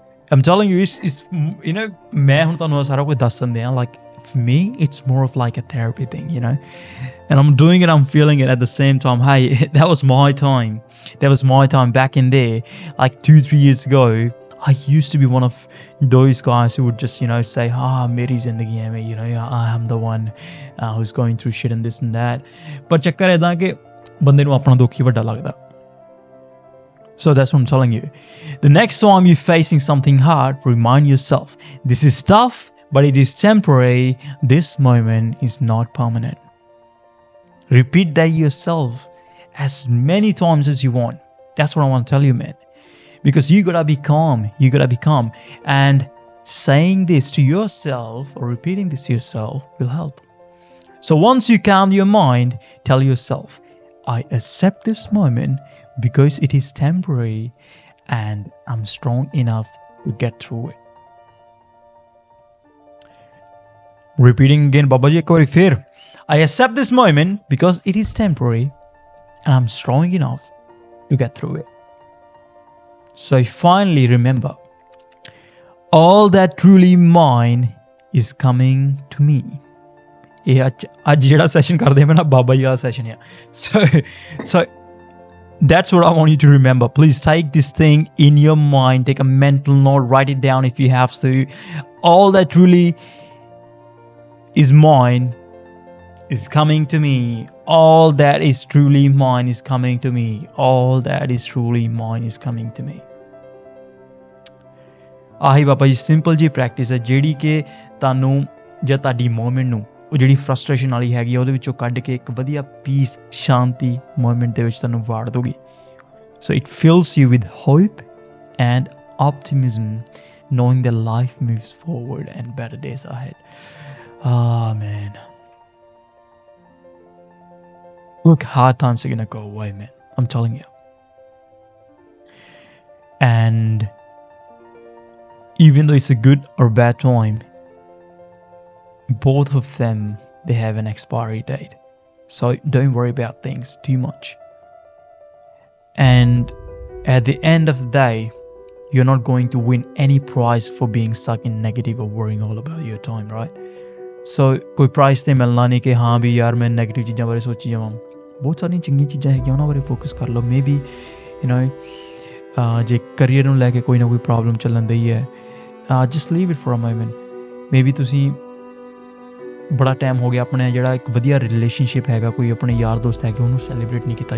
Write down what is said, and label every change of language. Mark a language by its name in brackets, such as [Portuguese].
[English] I'm telling you, it's you know, [Punjabi] मैं ਹੁਣ ਤੁਹਾਨੂੰ ਸਾਰਾ ਕੁਝ ਦੱਸ ਦਿੰਦੇ ਆ. [English] Like for me, it's more of like a therapy thing, you know. And I'm doing it, I'm feeling it at the same time. Hey, that was my time. That was my time back in there, like 2-3 years ago. I used to be one of those guys who would just, you know, say, [Hindi] meri zindagi hai mein, [English] you know, I am the one who's going through shit and this and that. [Punjabi] But ਚੱਕਰ ਇਦਾਂ ਕਿ ਬੰਦੇ ਨੂੰ ਆਪਣਾ ਦੁੱਖ ਹੀ ਵੱਡਾ ਲੱਗਦਾ. [English] So that's what I'm telling you. The next time you're facing something hard, remind yourself, this is tough, but it is temporary. This moment is not permanent. Repeat that yourself as many times as you want. That's what I want to tell you, man. Because you gotta be calm. You gotta be calm. And saying this to yourself or repeating this to yourself will help. So once you calm your mind, tell yourself, I accept this moment because it is temporary and I'm strong enough to get through it. Repeating again, Baba ji, [Punjabi] ek baari fir. [English] I accept this moment because it is temporary and I'm strong enough to get through it. So finally remember, all that truly mine is coming to me. [Punjabi] ਇਹ ਅੱਜ ਜਿਹੜਾ session ਕਰਦੇ ਮੈਂ ਨਾ ਬਾਬਾ ਜੀ ਵਾਲਾ session ਆ [English] so that's what I want you to remember. Please take this thing in your mind, take a mental note, write it down if you have to. All that truly is mine is coming to me. All that is truly mine is coming to me. All that is truly mine is coming to me. [Punjabi] ਆਹੀ Baba ji simple ਜੀ practice ਹੈ ਜਿਹੜੀ ਕਿ ਤੁਹਾਨੂੰ ਜਾਂ ਤੁਹਾਡੀ moment ਨੂੰ ਉਹ ਜਿਹੜੀ ਫਰਸਟ੍ਰੇਸ਼ਨ ਵਾਲੀ ਹੈਗੀ ਆ ਉਹਦੇ ਵਿੱਚੋਂ ਕੱਢ ਕੇ ਇੱਕ ਵਧੀਆ ਪੀਸ ਸ਼ਾਂਤੀ ਮੂਮੈਂਟ ਦੇ ਵਿੱਚ ਤੁਹਾਨੂੰ ਵਾੜ ਦੋਗੀ. [English] So it fills you with hope and optimism, knowing that life moves forward and better days ahead. Ah, man. Look, hard times are gonna go away, man. I'm telling you. And even though it's a good or bad time, both of them, they have an expiry date. So don't worry about things too much. And at the end of the day, you're not going to win any prize for being stuck in negative or worrying all about your time, right? [Punjabi] So कोई prize ਤੇ ਮਿਲਣਾ ਨਹੀਂ ਕਿ ਹਾਂ ਵੀ ਯਾਰ ਮੈਂ negative ਚੀਜ਼ਾਂ ਬਾਰੇ ਸੋਚੀ ਜਾਵਾਂ. ਬਹੁਤ ਸਾਰੀਆਂ ਚੰਗੀਆਂ ਚੀਜ਼ਾਂ ਹੈਗੀਆਂ ਉਹਨਾਂ ਬਾਰੇ ਫੋਕਸ ਕਰ ਲਓ. ਮੇ ਬੀ ਜੇ ਕਰੀਅਰ ਨੂੰ ਲੈ ਕੇ ਕੋਈ ਨਾ ਕੋਈ ਪ੍ਰੋਬਲਮ ਚੱਲਣ ਦੀ ਹੈ, [English] Just leave it for a moment. [Punjabi] May be ਤੁਸੀਂ ਬੜਾ ਟਾਈਮ ਹੋ ਗਿਆ ਆਪਣੇ ਜਿਹੜਾ ਇੱਕ ਵਧੀਆ ਰਿਲੇਸ਼ਨਸ਼ਿਪ ਹੈਗਾ, ਕੋਈ ਆਪਣੇ ਯਾਰ ਦੋਸਤ ਹੈਗੇ, ਉਹਨੂੰ ਸੈਲੀਬ੍ਰੇਟ ਨਹੀਂ ਕੀਤਾ.